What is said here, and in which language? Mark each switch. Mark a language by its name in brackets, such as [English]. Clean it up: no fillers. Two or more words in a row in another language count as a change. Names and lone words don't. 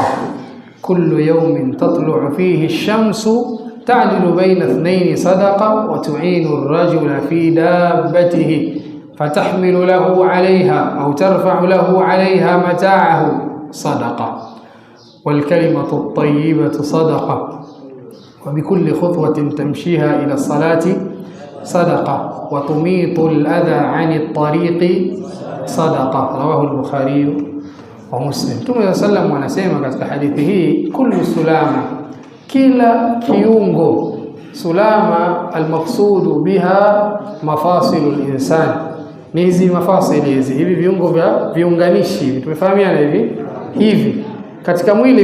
[Arabic] كل يوم تطلع فيه الشمس تعدل بين اثنين صدقة، وتعين الرجل في دابته فتحمل له عليها أو ترفع له عليها متاعه صدقة، والكلمة الطيبة صدقة، وبكل خطوة تمشيها إلى الصلاة صدقة، وتميط الأذى عن الطريق صدقة. رواه البخاري ومسلم. [Swahili] Mtume sallam anasema katika hadithi hii, [Arabic] كل سلامى, [Swahili] kila kiungo. [Arabic] سلامى المقصود بها مفاصل الإنسان, [Swahili] ni hizi mafasili hivi viungo vya viunganishi hivi, tumefahamiana hivi katika mwili.